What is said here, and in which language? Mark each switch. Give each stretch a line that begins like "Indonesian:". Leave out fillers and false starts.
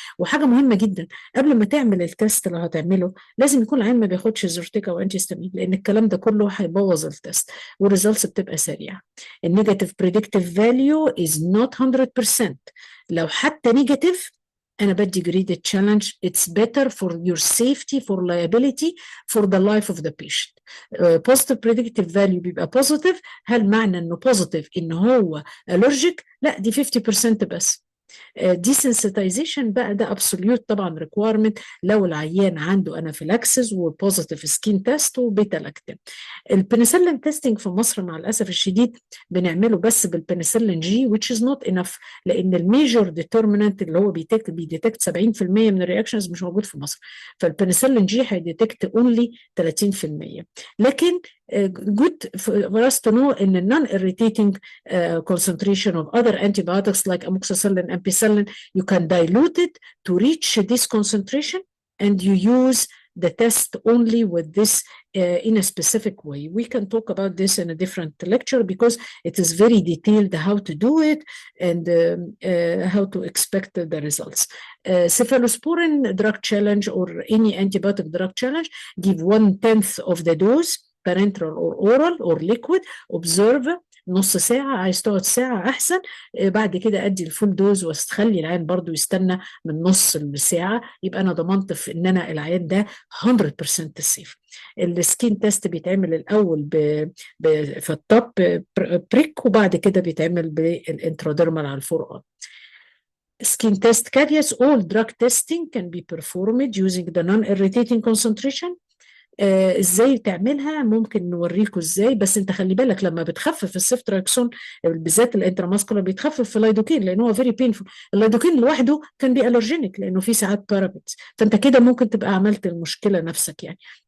Arabic: وحاجه مهمه جدا قبل ما تعمل التست اللي هتعمله لازم يكون العيان ما بياخدش زورتيكا وانتي ستامين، لان الكلام ده كله هيبوظ التست والريزلتس بتبقى سريعه.
English: النيجاتيف predictive value is not 100%.
Arabic: لو حتى نيجاتيف أنا بدي graded challenge.
English: It's better for your safety, for liability, for the life of the patient. Positive predictive value
Arabic: بيبقى
English: positive.
Arabic: هل معنى إنه positive إن هو allergic؟ لا، دي 50% بس. desensitization بقى ده absolute طبعا requirement لو العيان عنده anaphylaxis وpositive skin test وبيتا لاكتين. البنسلين تيستنج في مصر مع الاسف الشديد بنعمله بس بالبنسلين جي
English: which is not enough،
Arabic: لان الميجور ديترمينانت اللي هو بيديتكت 70% من الرياكشنز مش موجود في مصر، فالبنسلين جي هيديتكت اونلي 30%. لكن
English: good for us to know in the non-irritating concentration of other antibiotics like amoxicillin, ampicillin, you can dilute it to reach this concentration and you use the test only with this in a specific way. We can talk about this in a different lecture because it is very detailed how to do it and how to expect the results. Cephalosporin drug challenge or any antibiotic drug challenge, give 1/10 of the dose, parenteral or oral or liquid, observe
Arabic: نص ساعة، عايز تقعد ساعة أحسن. بعد كده أدي الفول دوز واستخلي العيان برضو يستنى من نص الساعة، يبقى أنا ضمنت في إن أنا العيان ده 100% سيف. السكين تيست بيتعمل الأول في التوب بريك، وبعد كده بيتعمل بالانتراديرمال على الفور.
English: Skin test caveats: all drug testing can be performed using the non-irritating concentration.
Arabic: ازاي تعملها ممكن نوريكم ازاي، بس انت خلي بالك لما بتخفف السيفتراكسون بالذات الانتراماسكولار بيتخفف في اللايدوكين لان هو
English: Very painful.
Arabic: اللايدوكين لوحده كان
English: بي الرجينيك
Arabic: لانه في ساعات بارابيتس، فانت كده ممكن تبقى عملت المشكله نفسك يعني.